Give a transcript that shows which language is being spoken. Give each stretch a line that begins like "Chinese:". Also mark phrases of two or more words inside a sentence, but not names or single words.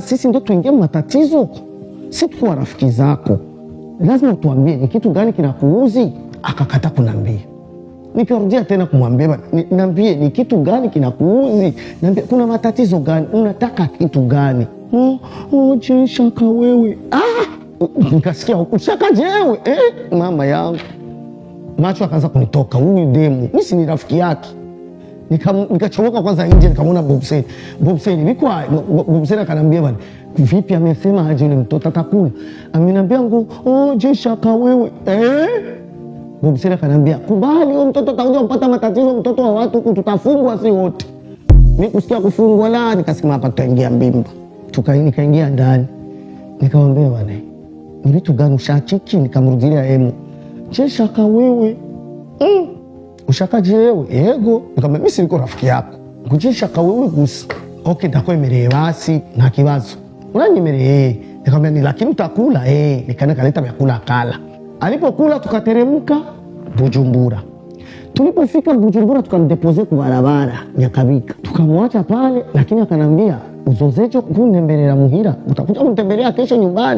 Swahili: Sisi ndio tuingie matatizo? Sisi tuko rafiki zako, lazima tuambie ni kitu gani kinakuuzi. Akakata kunambia. Nikarudia tena kumwambia, niambie ni kitu gani kinakuuzi, niambie kuna matatizo gani, unataka kitu gani? Shaka wewe. Nikasikia ushaka jewe. Mama yangu macho akaanza kunitoka. Huyu demu mimi si ni rafiki yake. Nikachomoka kwanza nje, nikamwona Bobseli. Bobseli akanambia bwana, vipi? Amesema aje yule mtoto atakula? Ameniambia shaka wewe. Bobseli akanambia kubali, huyo mtoto atakuja kupata matatizo, mtoto wa watu huku tutafungwa si wote. Mimi kusikia kufungwa la nikasema hapa tutaingia mbimba. Nikaingia ndani. Nikamwambia bwana, ni vitu gani ushachiki? Nikamrudilia emu. Je, shaka wewe? Ushakaje wewe? Yego. Nikamwambia mimi siko rafiki yako.
Rundi: Nguje shaka wewe gusa. Okay, ndakwemereye basi nta kibazo. Uranyemereye.
Swahili: Nikamwambia ni lakini utakula nikaenda kaleta vyakula kala. Alipokula tukateremka Bujumbura. Tulipofika Bujumbura tukamdepoze kwa barabara Nyakabika. Tukamwacha pale lakini akanambia
Rundi: uzozecho kunembelea muhira,
Swahili: utakuja kunitembelea kesho nyumbani.